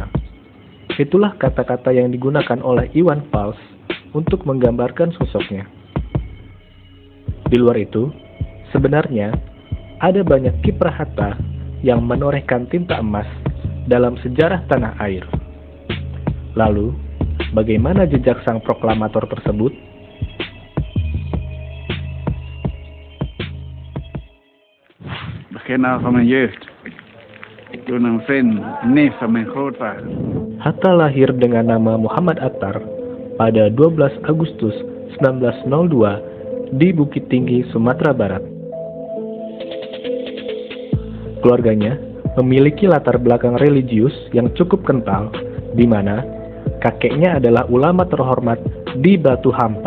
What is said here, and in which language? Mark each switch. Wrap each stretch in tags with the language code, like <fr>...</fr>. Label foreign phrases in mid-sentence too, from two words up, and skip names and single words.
<id>Itulah kata-kata yang digunakan oleh Iwan Fals untuk menggambarkan sosoknya. Di luar itu, sebenarnya ada banyak kiprah Hatta yang menorehkan tinta emas dalam sejarah tanah air. Lalu, bagaimana jejak sang proklamator tersebut?</id> <nl>Beginnen van mijn jeugd. Toen een vriend, neef van mijn grootvader.</nl> <id>Hatta lahir dengan nama Muhammad Attar pada 12 Agustus 1902 di Bukit Tinggi, Sumatera Barat. Keluarganya memiliki latar belakang religius yang cukup kental, di mana kakeknya adalah ulama terhormat di Batu Hampar.</id>